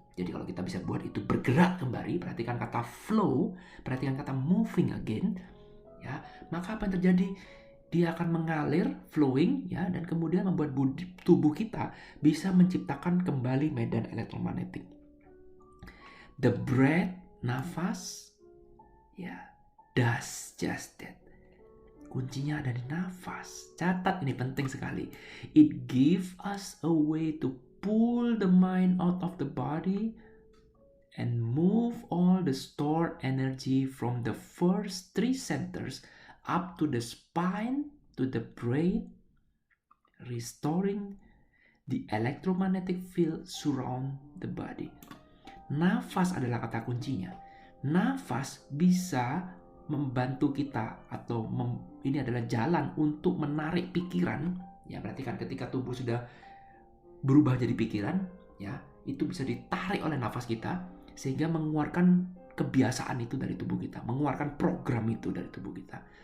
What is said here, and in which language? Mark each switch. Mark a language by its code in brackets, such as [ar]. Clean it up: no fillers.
[id] Jadi kalau kita bisa buat itu bergerak kembali, perhatikan kata flow, perhatikan kata [en] moving again, [id] ya, maka apa yang terjadi? Dia akan mengalir, flowing, ya, dan kemudian membuat tubuh kita bisa menciptakan kembali medan elektromagnetik. [en] The breath, [id] nafas, ya, [en] does just that. [id] Kuncinya ada di nafas. Catat, ini penting sekali. [en] It gives us a way to pull the mind out of the body and move all the stored energy from the first 3 centers up to the spine, to the brain, restoring the electromagnetic field surround the body. [id] Nafas adalah kata kuncinya. Nafas bisa membantu kita atau ini adalah jalan untuk menarik pikiran. Ya, perhatikan ketika tubuh sudah berubah jadi pikiran, ya, itu bisa ditarik oleh nafas kita sehingga mengeluarkan kebiasaan itu dari tubuh kita, mengeluarkan program itu dari tubuh kita.